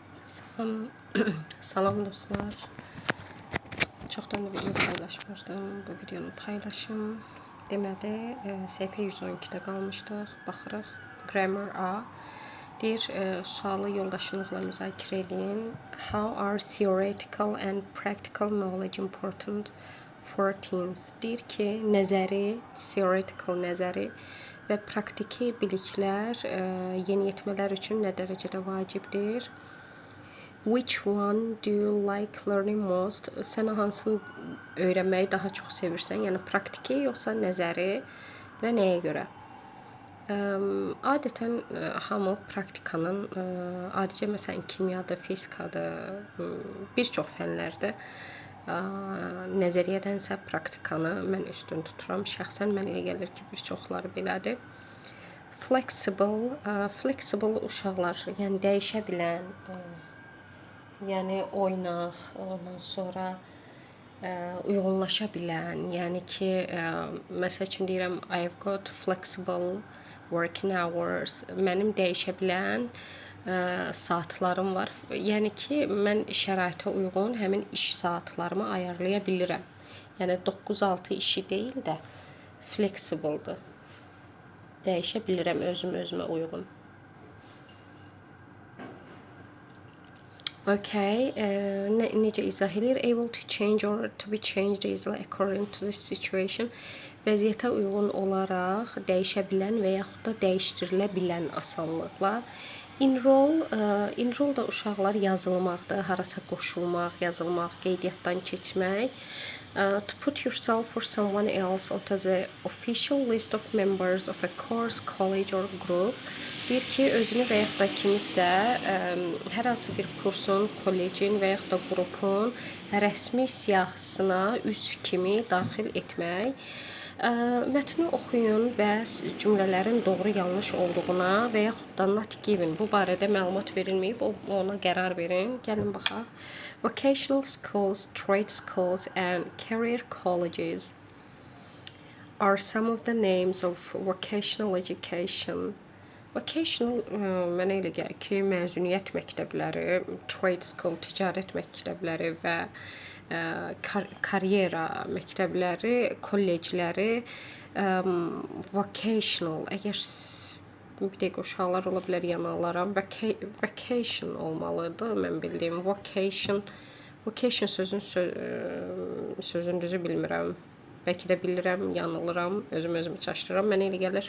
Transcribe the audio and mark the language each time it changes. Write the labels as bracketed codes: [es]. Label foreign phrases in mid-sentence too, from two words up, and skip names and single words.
[az] Salam, salam dostlar. Çoxdan da video paylaşmışdım. Bu videonu paylaşım. Deməli, səhifə 112-də qalmışdıq. Baxırıq. Grammar A. Deyir, sualı yoldaşınızla müzakirə edin. [en] How are theoretical and practical knowledge important for teens? [az] Deyir ki, nəzəri, theoretical nəzəri və praktiki biliklər yeniyetmələr üçün nə dərəcədə vacibdir? [en] Which one do you like learning most? [az] Sən hansını öyrənməyi daha çox sevirsən? Yəni praktiki yoxsa nəzəri və nəyə görə? Adətən hamı praktikanın, adicə məsələn kimyadır, fizikadır, bir çox fənlərdə nəzəriyyədənsə praktikanı mən üstün tuturam. Şəxsən mən elə gəlir ki, bir çoxları belədir. Flexible uşaqlar, yəni dəyişə bilən, yəni oynaq, ondan sonra uyğunlaşa bilən, yəni ki, məsəl üçün deyirəm, [en] I've got flexible working hours, [az] mənim dəyişə bilən saatlarım var. Yəni ki, mən şəraitə uyğun həmin iş saatlarımı ayarlaya bilirəm. Yəni 9-6 işi deyil də flexible'dır. Dəyişə bilirəm özümə uyğun. Okay, necə izah edir? [en] Able to change or to be changed easily according to the situation. [az] Vəziyyətə uyğun olaraq dəyişə bilən və yaxud da dəyişdirilə bilən asanlıqla. Enroll da uşaqlar yazılmaqdır, harasa qoşulmaq, yazılmaq, qeydiyyatdan keçmək. [en] To put yourself or someone else onto the official list of members of a course, college or group. [az] Deyir ki, özünü və yaxud da kimisə hər hansı bir kursun, kollecin və yaxud da qrupun rəsmi siyahısına üzv kimi daxil etmək. Mətni oxuyun və cümlələrin doğru yanlış olduğuna və yaxud da [en] not given, [az] bu barədə məlumat verilməyib, ona qərar verin. Gəlin baxaq. [en] Vocational schools, trade schools and career colleges are some of the names of vocational education. [az] Vocational mənə elə gəlir ki, məzuniyyət məktəbləri, [en] trade school, [az] ticarət məktəbləri və karyera məktəbləri, kollecləri, vocational, əgər bir dəqiqə uşaqlar ola bilər yanılaram, vacation olmalıdır, mən bildiyim, vocation sözün düzü bilmirəm, bəlkə də bilirəm, yanılıram, özümü çaşdırıram, mənə elə gəlir.